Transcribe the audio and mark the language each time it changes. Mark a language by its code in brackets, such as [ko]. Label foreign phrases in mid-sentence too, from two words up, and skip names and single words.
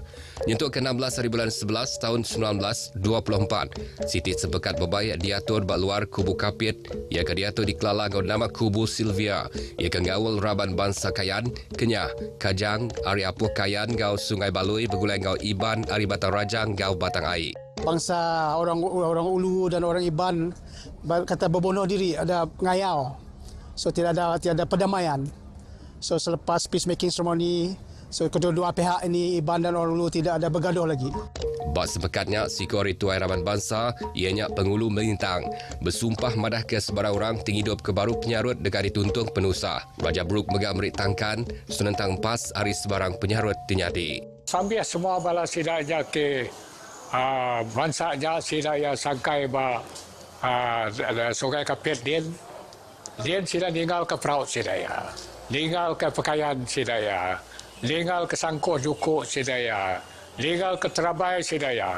[iba] Nyentuh ke 16 hari bulan 11 tahun 1924, Siti Sempekat berbaik diatur bak luar kubu Kapit. Ia ke diatur di Kelala ngau nama kubu Silvia. Ia ke ngawal Raban Bangsa Kayan, Kenyah, Kajang, Ari Apuh Kayan ngau Sungai Balui bergulai ngau Iban, Ari Batang Rajang ngau Batang Air. [ms] Bangsa orang Ulu dan orang Iban kata berbunuh diri, ada ngayau. So tiada perdamaian. So selepas [en] peacemaking ceremony, [ms] so kedua-dua pihak ini Iban dan orang Ulu tidak ada bergaduh lagi. [iba] Bak Sempekatnya, Sikor Rituai Raban Bangsa, ianya pengulu melintang. Bersumpah madah ke sebarang orang tinggi hidup ke baru penyarut dekat dituntung penusah. Raja Bruk megak meritangkan, senentang pas hari sebarang penyarut dinyadi. Sambil semua bala sidanya ke bansanya sidaya sangkai ba Sungai Kapit Din sida tinggal ke peraut sidaya, tinggal ke pakaian sidaya, tinggal ke sangko juku sidaya, tinggal ke terabai sidaya.